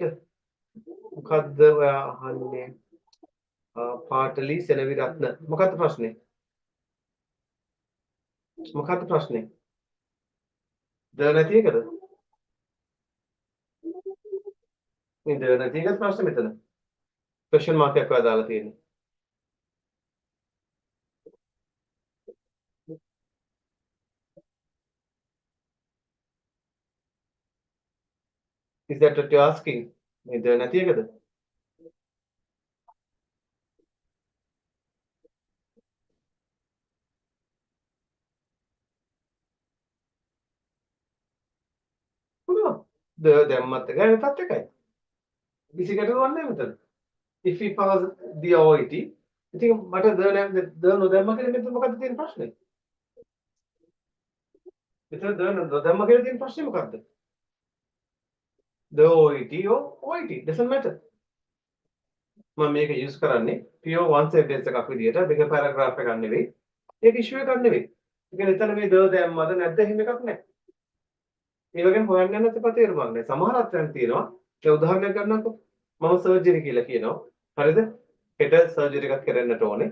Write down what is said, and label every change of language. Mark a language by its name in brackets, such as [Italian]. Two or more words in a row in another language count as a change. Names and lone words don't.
[Sinhala] මොකද්ද ඔයා අහන්නේ? පාටලී සෙනවිරත්න. මොකද්ද ප්‍රශ්නේ? මොකද්ද ප්‍රශ්නේ? ද නැති එකද? මේ ද නැති එකද ප්‍රශ්නේ මෙතන? [English] question mark [Sinhala] එකක් ඔයා දාලා තියෙන්නේ. [English] Is that what you're asking? [Sinhala] මේ ද නැති එකද? පුළුවන්. ද දැම්මත් එකයි නැතත් එකයි. කිසි ගැටලුවක් නැහැ මෙතන. [English] If we pass the OET, [Sinhala] ඉතින් මට ද නොදැම්ම කියලා මෙතන මොකද්ද තියෙන ප්‍රශ්නේ? මෙතන දැම්ම කියලා තියෙන ප්‍රශ්නේ මොකක්ද? [English] The OET or OET doesn't matter. [Sinhala] මම මේක යූස් කරන්නේ [English] pure one sentence [Sinhala] එකක් විදියට දෙක paragraph එකක් නෙවෙයි. ඒක issue එකක් නෙවෙයි. ඒ කියන්නේ එතන මේ the දැම්මද නැද්ද එහෙම එකක් නැහැ. ඒ වගේම හොයන්න යන තේ තේරුමක් නැහැ. සමහර අත්යන් තියෙනවා. ඒ උදාහරණයක් ගන්නකො. මම සර්ජරි කියලා කියනවා. හරිද? හෙට සර්ජරි එකක් කරන්නට ඕනේ.